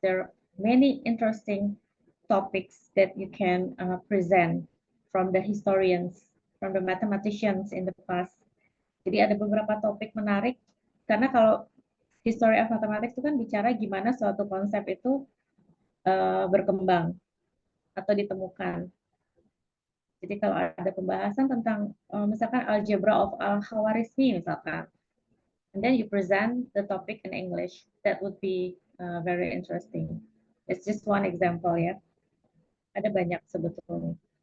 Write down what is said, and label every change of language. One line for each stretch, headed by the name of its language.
English: There are many interesting topics that you can present from the historians, from the mathematicians in the past.
Indonesian: Jadi ada beberapa topik menarik, karena kalau history of mathematics itu kan bicara gimana suatu konsep itu berkembang atau ditemukan. Jadi kalau ada pembahasan tentang misalkan
English: algebra of Al-Khawarizmi misalkan, and then you present the topic in English, that would be very interesting. It's just one example ya.
Indonesian: Ada banyak sebetulnya.